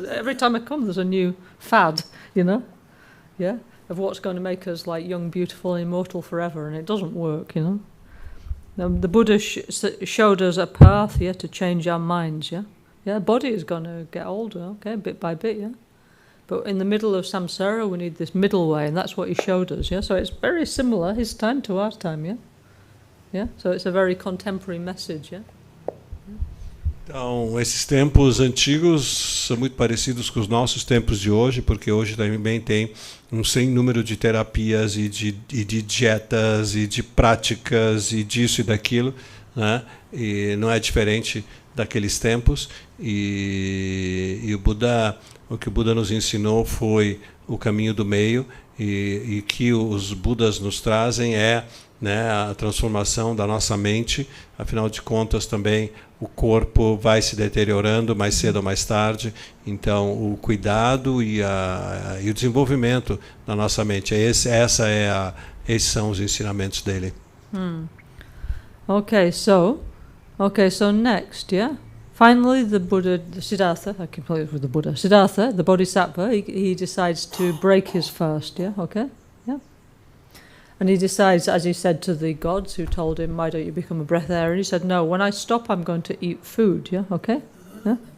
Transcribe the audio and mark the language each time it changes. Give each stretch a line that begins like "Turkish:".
English: Or every time I come, there's a new fad, yeah, of what's going to make us like young, beautiful, and immortal forever, and it doesn't work, The Buddha showed us a path, to change our minds, Yeah, body is going to get older, okay, bit by bit, yeah. But in the middle of samsara, we need this middle way, and that's what he showed us, yeah. So it's very similar, his time to our time, yeah. Yeah, so it's a very contemporary message, yeah.
Portuguese: Então, esses tempos antigos são muito parecidos com os nossos tempos de hoje, porque hoje também tem um sem número de terapias e de dietas e de práticas e disso e daquilo, né? E não é diferente daqueles tempos. E o que o Buda nos ensinou foi o caminho do meio, e que os Budas nos trazem a transformação da nossa mente. Afinal de contas, também o corpo vai se deteriorando mais cedo ou mais tarde. Então, o cuidado e o desenvolvimento da nossa mente, esses são os ensinamentos dele.
English: Okay, so next, yeah. Finally, the Siddhartha, I keep playing with the Buddha. Siddhartha, the Bodhisattva, he decides to break his fast, yeah, okay? Yeah. And he decides, as he said to the gods who told him, why don't you become a breath air? And he said, no, when I stop, I'm going to eat food, yeah, okay? Yeah.